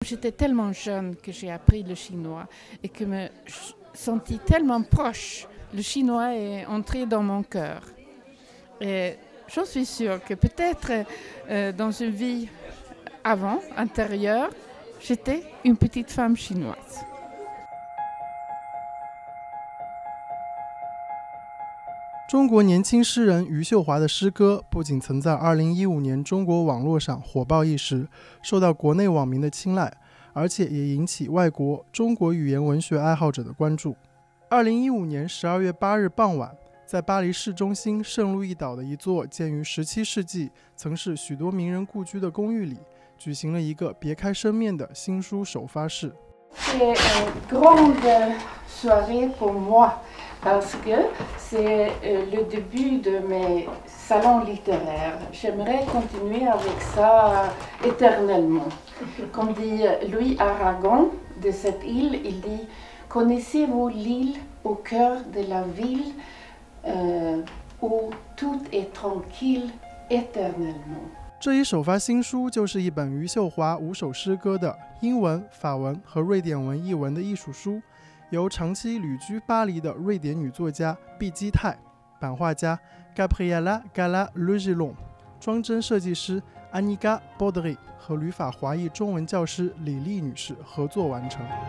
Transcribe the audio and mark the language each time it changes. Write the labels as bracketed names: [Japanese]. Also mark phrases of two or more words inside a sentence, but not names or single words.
[French] j'étais tellement jeune que j'ai appris le chinois et que me sentis tellement proche. Le chinois est entré dans mon cœur. Et j'en suis sûre que peut-être dans une vie avant, antérieure, j'étais une petite femme chinoise. [Chinese] 中国年轻诗人余秀华的诗歌不仅曾在2015年中国网络上火爆一时，受到国内网民的青睐，而且也引起外国中国语言文学爱好者的关注。2015年12月8日傍晚，在巴黎市中心圣路易岛的一座建于17世纪、曾是许多名人故居的公寓里，举行了一个别开生面的新书首发式。 [French] C'est une grande soirée pour moi parce que c'est le début de mes salons littéraires. J'aimerais continuer avec ça éternellement. Comme dit Louis Aragon de cette île, il dit « Connaissez-vous l'île au cœur de la ville où tout est tranquille éternellement ?» [Chinese] 这一首发新书就是一本余秀华5首诗歌的英文、法文和瑞典文译文的艺术书，由长期旅居巴黎的瑞典女作家毕基泰、版画家 Gabriella Gala Lugilon、装帧设计师 Aniga Baudry 和旅法华裔中文教师李丽女士合作完成。